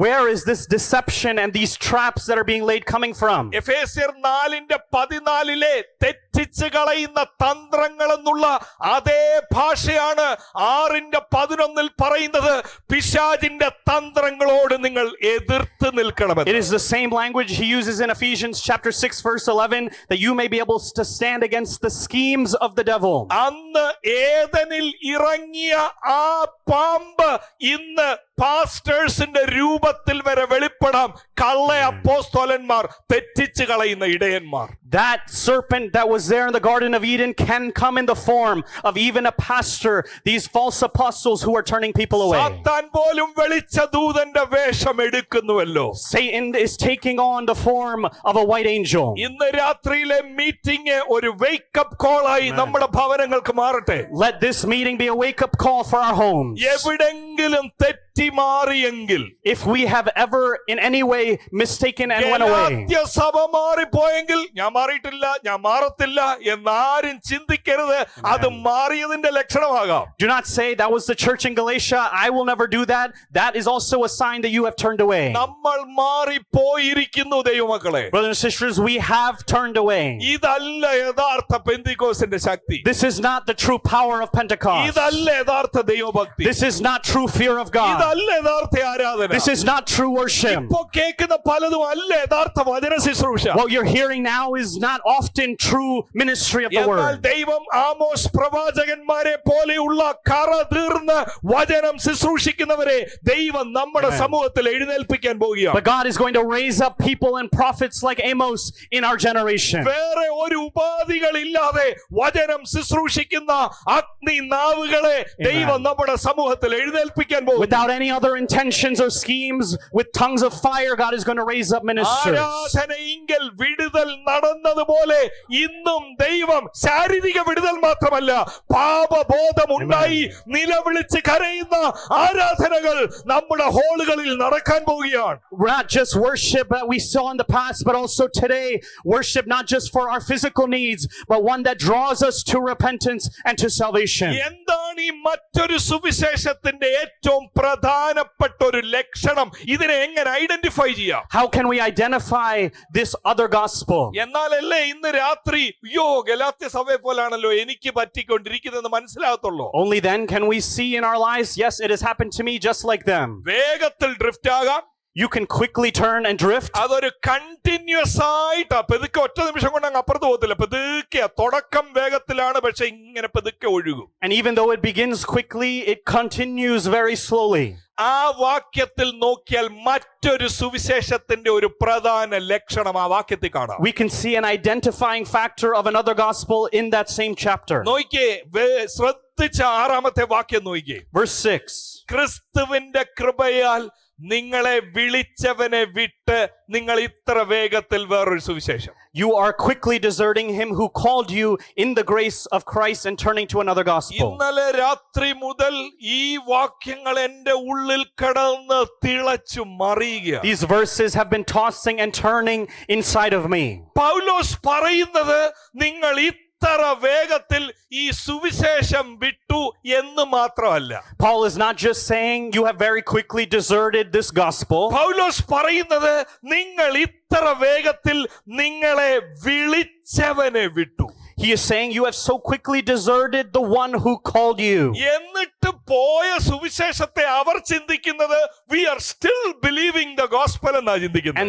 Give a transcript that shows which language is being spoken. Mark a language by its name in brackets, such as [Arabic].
[English] Where is this deception and these traps that are being laid coming from? [Malayalam] എഫേസ്യർ 4:14 തെറ്റിച്ച് കളയുന്ന തന്ത്രങ്ങൾ എന്നുള്ള അതേ ഭാഷയാണ് 6:11 പറയുന്നത്. പിശാചിന്റെ തന്ത്രങ്ങളോട് നിങ്ങൾ എതിർത്ത് നിൽക്കണമെന്ന്. [English] It is the same language he uses in Ephesians chapter 6 verse 11, that you may be able to stand against the schemes of the devil. [Malayalam] അന്ന് ഏദനിൽ ഇറങ്ങിയ ആ പാമ്പ് ഇന്ന് പാസ്റ്റേഴ്സിന്റെ രൂപത്തിൽ വരെ വെളിപ്പെടാം. കള്ള അപ്പോസ്തലന്മാർ, തെറ്റിച്ച് കളയുന്ന ഇടയന്മാർ. [English] That serpent that was there in the Garden of Eden can come in the form of even a pastor, these false apostles who are turning people away. [Malayalam] സാത്താൻ പോലും വെളിച്ച ദൂതന്റെ വേഷം എടുക്കുന്നുവല്ലോ. [English] Satan is taking on the form of a white angel. [Malayalam] ഇന്ന് രാത്രിയിലെ meeting ഒരു wake up call ആയി നമ്മുടെ ഭവനങ്ങൾക്ക് മാറട്ടെ. [English] Let this meeting be a wake-up call for our homes. [Malayalam] എവിടെങ്കിലും തെറ്റിമാറിയെങ്കിൽ, [English] if we have ever in any way mistaken and went away, [Malayalam] Galatia സഭ മാറിപ്പോയെങ്കിൽ, ഞാൻ മാറിയിട്ടില്ല, ഞാൻ മാറത്തില്ല എന്നാരും ചിന്തിക്കരുത്. അത് മാറിയതിന്റെ ലക്ഷണമാകാം. [English] do not say that was the church in Galatia, I will never do that. That is also a sign that you have turned away. [Malayalam] നമ്മൾ മാറിപ്പോയിരിക്കുന്നു ദൈവമക്കളെ. [English] Brothers and sisters, we have turned away. [Malayalam] ഇതല്ല യഥാർത്ഥ പെന്തിക്കോസ്തിന്റെ ശക്തി. [English] This is not the true power of Pentecost. [Malayalam] ഇതല്ല യഥാർത്ഥ ദൈവഭക്തി. [English] This is not true fear of God. [Malayalam] ഇതല്ല യഥാർത്ഥ ആരാധന. [English] This is not true worship. [Malayalam] ഇപ്പോ കേൾക്കുന്ന പലതും അല്ല യഥാർത്ഥ വചന ശുശ്രൂഷ. [English] What you're hearing now is not often true ministry of the [Malayalam] എന്നാൽ [English] word. [Malayalam] ദൈവം ആമോസ് പ്രവാചകന്മാരെ പോലെയുള്ള കറ തീർന്ന വചനം ശുശ്രൂഷിക്കുന്നവരെ ദൈവം നമ്മുടെ സമൂഹത്തിൽ എഴുന്നേൽപ്പിക്കാൻ പോവുകയാണ്. [English] But God is going to raise up people and prophets like Amos in our generation. [Malayalam] വേറെ ഒരു ഉപാധികളില്ലാതെ വചനം ശുശ്രൂഷിക്കുന്ന അഗ്നി നാവുകളെ ദൈവം നമ്മുടെ സമൂഹത്തിൽ എഴുന്നേൽപ്പിക്കാൻ പോകുന്നു. [English] Without any other intentions or schemes, with tongues of fire, God is going to raise up ministers. [Malayalam] ആരാധനയെങ്കിൽ വിടുതൽ നടന്നതുപോലെ ഇന്നും ദൈവം ശാരീരിക വിടുതൽ മാത്രമല്ല, പാപബോധം ഉണ്ടായി നിലവിളിച്ച് കരയുന്ന ആരാധനകൾ നമ്മുടെ ഹോളുകളിൽ നടക്കാൻ പോവുകയാണ്. [English] Not just worship that we saw in the past, but also today, worship not just for our physical needs, but one that draws us to repentance and to salvation. [Malayalam] എന്താണ് ഈ മറ്റൊരു സുവിശേഷത്തിന്റെ ഏറ്റവും പ്രധാനപ്പെട്ട ഒരു ലക്ഷണം? ഇതിനെ എങ്ങനെ ഐഡന്റിഫൈ ചെയ്യാം? [English] How can we identify this other gospel? [Malayalam] എന്നാലല്ലേ ഇന്ന് രാത്രി യോ ഗലാത്യ സഭയെ പോലാണല്ലോ എനിക്ക് പറ്റിക്കൊണ്ടിരിക്കുന്നതെന്ന് മനസ്സിലാകത്തുള്ളൂ. [English] Only then can we see in our lives, yes, it has happened to me just like them. [Malayalam] വേഗത്തിൽ ഡ്രിഫ്റ്റ് ആകാം. [English] You can quickly turn and drift. [Malayalam] അതൊരു continuous ആയിട്ടാ. പെതുക്കെ ഒറ്റ നിമിഷം കൊണ്ട് അങ്ങ് അപ്പുറത്ത് പോകത്തില്ല. പെതുക്കെ തുടക്കം വേഗത്തിലാണ്, പക്ഷെ ഇങ്ങനെ പെതുക്കെ ഒഴുകും. [English] And even though it begins quickly, it continues very slowly. [Malayalam] ആ വാക്യത്തിൽ നോക്കിയാൽ മറ്റൊരു സുവിശേഷത്തിന്റെ ഒരു പ്രധാന ലക്ഷണം ആ വാക്യത്തിൽ കാണാം. [English] We can see an identifying factor of another gospel in that same chapter. [Malayalam] നോക്കിയേ, ശ്രദ്ധിച്ച 6-ാമത്തെ വാക്യം നോക്കിയേ. [English] Verse 6. [Malayalam] ക്രിസ്തുവിന്റെ കൃപയാൽ നിങ്ങളെ വിളിച്ചവനെ വിട്ട് നിങ്ങൾ ഇത്ര വേഗത്തിൽ വേറൊരു സുവിശേഷം. [English] You are quickly deserting him who called you in the grace of Christ and turning to another gospel. [Malayalam] ഇന്നലെ രാത്രി മുതൽ ഈ വാക്യങ്ങൾ എന്റെ ഉള്ളിൽ കടന്ന് തിളച്ചു മറിയുക. [English] These verses have been tossing and turning inside of me. [Malayalam] പൗലോസ് പറയുന്നത് നിങ്ങൾ ഇത്ര വേഗത്തിൽ ഈ സുവിശേഷം വിട്ടു എന്ന് മാത്രമല്ല. [English] Paul is not just saying you have very quickly deserted this gospel. [Malayalam] പൗലോസ് പറയുന്നത് നിങ്ങൾ ഇത്ര വേഗത്തിൽ നിങ്ങളെ വിളിച്ചവനെ വിട്ടു. [English] He is saying you have so quickly deserted the one who called you. [Malayalam] എന്നിട്ട് പോയ സുവിശേഷത്തെ അവർ ചിന്തിക്കുന്നത് [English] we are still believing the gospel [Malayalam] എന്നാ ചിന്തിക്കുന്നത്.